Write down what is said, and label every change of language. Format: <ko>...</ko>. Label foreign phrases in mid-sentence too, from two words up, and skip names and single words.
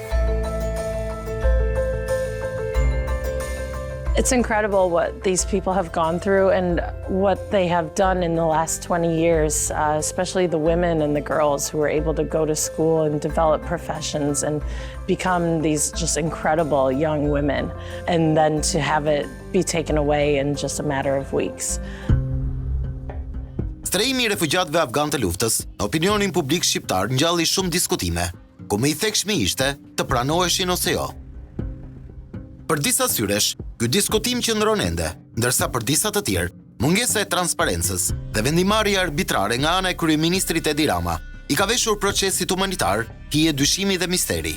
<en>It's incredible what these people have gone through and what they have done in the last 20 years, especially the women and the girls who were able to go to school and develop professions and become these just incredible young women, and then to have it be taken away in just a matter of weeks.</en> <sq>Strehimi I refugjatëve afgan të luftës, në opinionin publik shqiptar ngjalli shumë diskutime, ku më I thekshmi ishte të pranoheshin ose jo. Për disa syresh, ky diskutim qëndron ende, ndërsa për disa të tjerë, mungesa e transparencës dhe vendimarrja arbitrare nga ana e Kryeministrit Rama I ka veshur procesit humanitar, hije dyshimi dhe misteri.</sq>